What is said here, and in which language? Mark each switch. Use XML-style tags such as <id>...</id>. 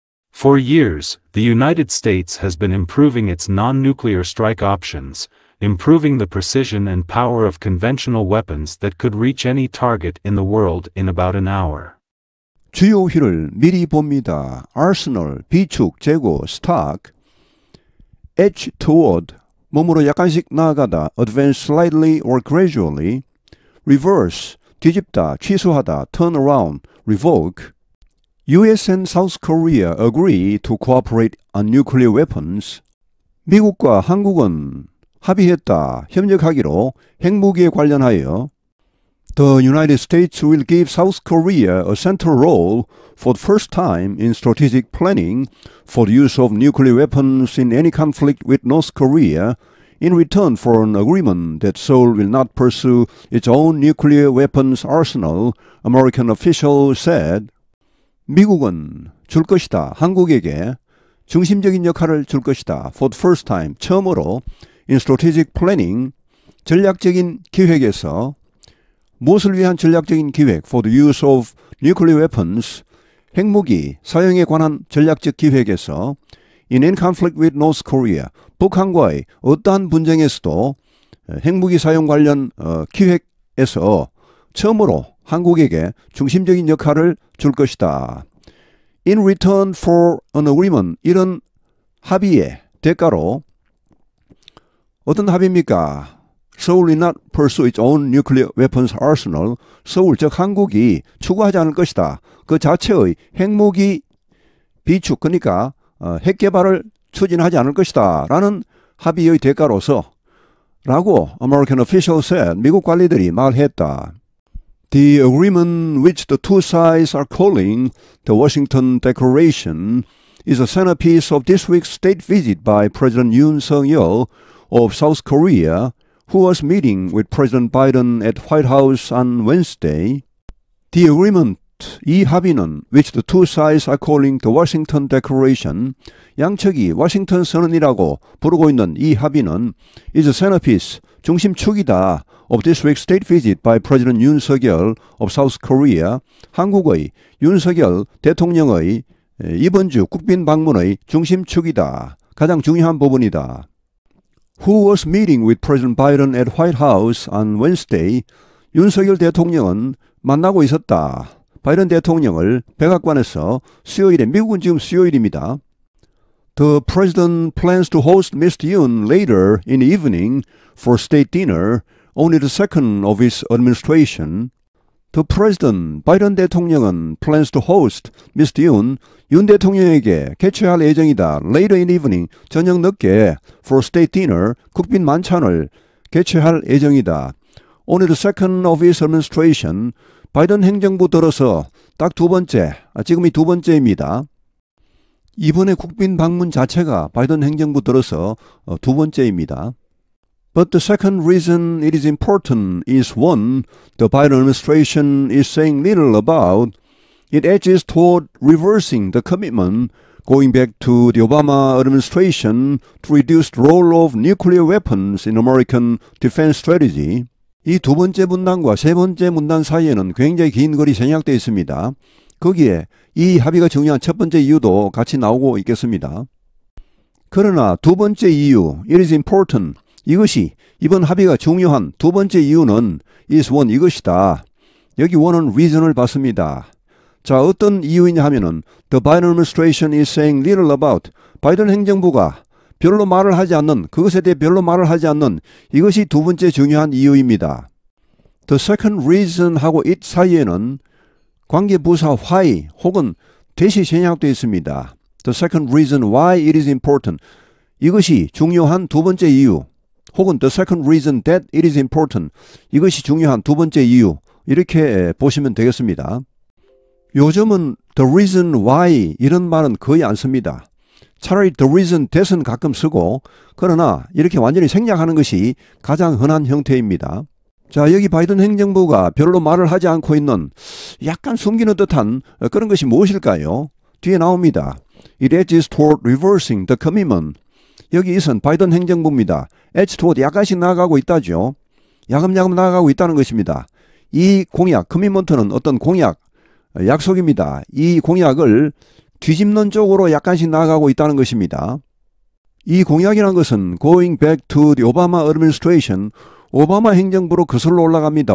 <en>For years, the United States has been improving its non-nuclear strike options, improving the precision and power of conventional weapons that could reach any target in the world in about an hour.</en> <ko>주요희를 미리 봅니다.</ko> <en>Arsenal,</en> <ko>비축, 재고,</ko> <en>stock. Edge toward,</en> <ko>몸으로 약간씩 나아가다.</ko> <en>Advance slightly or gradually. Reverse,</en> <ko>뒤집다, 취소하다.</ko> <en>Turn around, revoke. U.S. and South Korea agree to cooperate on nuclear weapons.</en> <ko>미국과 한국은 합의했다, 협력하기로 핵무기에 관련하여.</ko> <en>The United States will give South Korea a central role for the first time in strategic planning for the use of nuclear weapons in any conflict with North Korea in return for an agreement that Seoul will not pursue its own nuclear weapons arsenal, American officials said.</en> <ko>미국은 줄 것이다, 한국에게 중심적인 역할을 줄 것이다,</ko> <en>for the first time,</en> <ko>처음으로</ko> <en>in strategic planning,</en> <ko>전략적인 기획에서 무엇을 위한 전략적인 기획</ko> <en>for the use of nuclear weapons,</en> <ko>핵무기 사용에 관한 전략적 기획에서</ko> <en>in any conflict with North Korea,</en> <ko>북한과의 어떠한 분쟁에서도 핵무기 사용 관련 기획에서 처음으로 한국에게 중심적인 역할을 줄 것이다.</ko> <en>In return for an agreement,</en> <ko>이런 합의의 대가로 어떤 합의입니까?</ko> <en>Seoul will not pursue its own nuclear weapons arsenal.</en> <ko>서울, 즉 한국이 추구하지 않을 것이다. 그 자체의 핵무기 비축, 그러니까 핵 개발을 추진하지 않을 것이다. 라는 합의의 대가로서 라고</ko> <en>American officials said,</en> <ko>미국 관리들이 말했다.</ko> <en>The agreement which the two sides are calling the Washington Declaration is a centerpiece of this week's state visit by President Yoon Suk-yeol of South Korea, who was meeting with President Biden at White House on Wednesday. The agreement,</en> <ko>이 합의는,</ko> <en>which the two sides are calling the Washington Declaration,</en> <ko>양측이 워싱턴 선언이라고 부르고 있는 이 합의는</ko> <en>is a centerpiece,</en> <ko>중심축이다,</ko> <en>of this week's state visit by President Yoon Suk-yeol of South Korea,</en> <ko>한국의 윤석열 대통령의 이번 주 국빈 방문의 중심축이다, 가장 중요한 부분이다.</ko> <en>Who was meeting with President Biden at White House on Wednesday?</en> <ko>윤석열 대통령은 만나고 있었다. 바이든 대통령을 백악관에서 수요일에, 미국은 지금 수요일입니다.</ko> <en>The president plans to host Mr. Yoon later in the evening for state dinner, only the second of his administration. The president,</en> <ko>바이든 대통령은</ko> <en>plans to host Mr.</en> <ko>Yoon, 윤 대통령에게 개최할 예정이다.</ko> <en>Later in the evening,</en> <ko>저녁 늦게</ko> <en>for state dinner,</en> <ko>국빈 만찬을 개최할 예정이다.</ko> <en>Only the second of his administration,</en> <ko>바이든 행정부 들어서 딱 두 번째, 지금이 두 번째입니다. 이번에 국빈 방문 자체가 바이든 행정부 들어서 두 번째입니다.</ko> <en>But the second reason it is important is one the Biden administration is saying little about. It edges toward reversing the commitment going back to the Obama administration to reduce the role of nuclear weapons in American defense strategy.</en> <ko>이 두 번째 문단과 세 번째 문단 사이에는 굉장히 긴 글이 생략되어 있습니다. 거기에 이 합의가 중요한 첫 번째 이유도 같이 나오고 있겠습니다. 그러나 두 번째 이유,</ko> <en>it is important.</en> <ko>이것이 이번 합의가 중요한 두 번째 이유는</ko> <en>is one</en> <ko>이것이다. 여기 one은 reason을 받습니다. 자, 어떤 이유이냐 하면은</ko> <en>the Biden administration is saying little about</en> <ko>바이든 행정부가 별로 말을 하지 않는 그것에 대해 별로 말을 하지 않는 이것이 두 번째 중요한 이유입니다.</ko> <en>The second reason</en> <ko>하고 it 사이에는 관계부사 why 혹은 대시 생략되어 있습니다.</ko> <en>The second reason why it is important.</en> <ko>이것이 중요한 두 번째 이유 혹은</ko> <en>the second reason that it is important.</en> <ko>이것이 중요한 두 번째 이유 이렇게 보시면 되겠습니다. 요즘은</ko> <en>the reason why</en> <ko>이런 말은 거의 안 씁니다. 차라리</ko> <en>the reason that</en> <ko>은 가끔 쓰고 그러나 이렇게 완전히 생략하는 것이 가장 흔한 형태입니다. 자, 여기 바이든 행정부가 별로 말을 하지 않고 있는 약간 숨기는 듯한 그런 것이 무엇일까요? 뒤에 나옵니다.</ko> <en>It edges toward reversing the commitment.</en> <ko>여기 이선 바이든 행정부입니다.</ko> <en>edge toward</en> <ko>약간씩 나아가고 있다죠. 야금야금 나아가고 있다는 것입니다. 이 공약, commitment는 어떤 공약, 약속입니다. 이 공약을 뒤집는 쪽으로 약간씩 나아가고 있다는 것입니다. 이 공약이라는 것은</ko> <en>going back to the Obama administration,</en> <ko>오바마 행정부로 거슬러 올라갑니다.</ko>